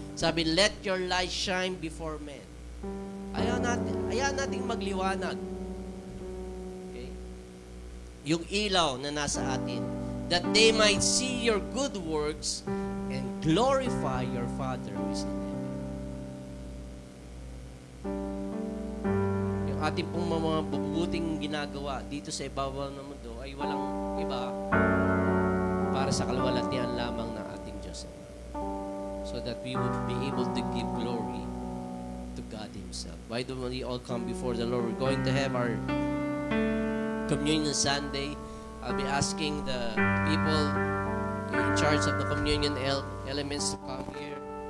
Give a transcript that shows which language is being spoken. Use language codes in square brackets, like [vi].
[en] Sabi, let your light shine before men. [tl] Ayaw nating magliwanag. [en] Okay? [tl] Yung ilaw na nasa atin, [en] that they might see your good works and glorify your Father who is in heaven. [tl] Yung ating pong mga mabubuting ginagawa dito sa ibabaw ng mundo ay walang iba para sa kalwalatian lamang ng ating Diyos. [en] So that we would be able to give glory to God Himself. Why don't we all come before the Lord? We're going to have our Communion Sunday. I'll be asking the people in charge of the communion elements to come here.